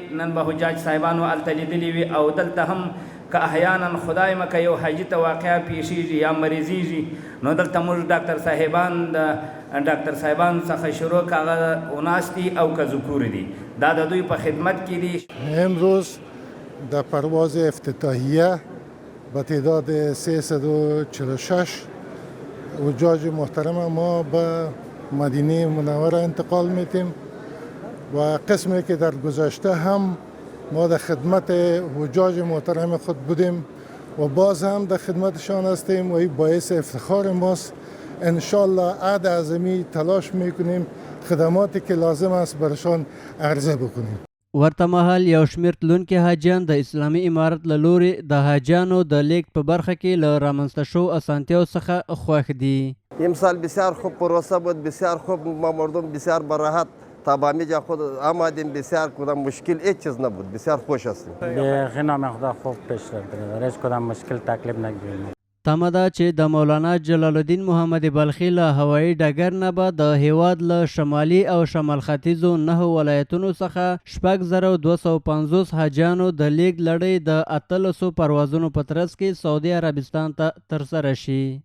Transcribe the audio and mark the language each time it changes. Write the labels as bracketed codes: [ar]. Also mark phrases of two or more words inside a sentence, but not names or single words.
[ps] نن به حجاج صاحبانو هلته لیدلي وي او دلته هم که احیانا خدای مکه یو حاجي ته واقعه پیښیږي یا مریضیږي نو دلته موږ ډاکټر صاحبان څخه شروع که هغه اوناس دي او که ذکور دي دا د دوی په خدمت کې دي. [fa] امروز در پرواز افتتاحیه با تعداد 346 حجاج محترم ما به مدینه منوره انتقال میتیم و قسمی که در گذشته هم ما در خدمت حجاج محترم خود بودیم و باز هم در خدمتشان هستیم و این باعث افتخار ماست. انشالله عهد عظیمی تلاش میکنیم خدماتی که لازم است برشان عرضه بکنیم. [ps] ورته مهال یو شمیر تلونکي حاجیان د اسلامي امارت له لوري د حاجیانو د لیږد په برخه کې له رامنځته شوو اسانتیاو څخه خوښ دي. [fa] امسال بسیار خوب پروسه بود، بسیار خوب ما مردم بسیار براحت تابامیجا خود آمدیم، بسیار کدام مشکل هیچ چیز نبود، بسیار خوش هستیم. به نام خدا خوب پیش رفته، هیچ کدام مشکل تکلیف نگیریم. [ps] تمه ده چې د مولانا جلال الدین محمدي بلخي له هوایي ډګر نه به د هیواد له شمالي او شمال ختیځو 9 ولایتونو څخه 6,250 حاجیانو د لیږد لړۍ د 800 پروازونو په ترڅ کې سعودي عربستان ته ترسره شي.